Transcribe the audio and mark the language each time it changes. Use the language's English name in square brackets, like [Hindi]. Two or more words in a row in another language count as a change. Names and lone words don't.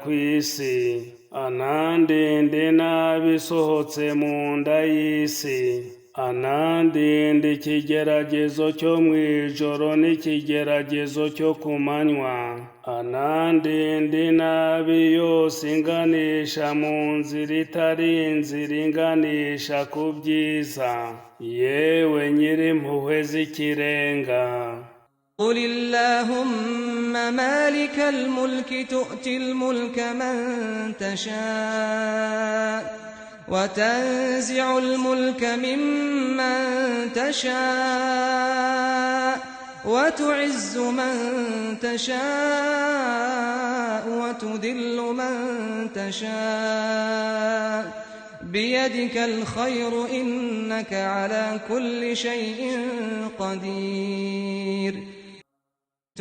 [Kinyarwanda] ku isi anandinde n'abisohotse mu nda y'isi anandinde ikigeragezo cyo mu ijoro n'ikigeragezo cyo ku manywa anandinde nabi yose inganisha mu nzira itari inzira inganisha ku byiza yewe nyir'impuhwe z'ikirenga. [Arabic] قل اللهم مالك الملك تؤتي الملك من تشاء وتنزع الملك ممن تشاء وتعز من تشاء وتذل من تشاء بيدك الخير إنك على كل شيء قدير.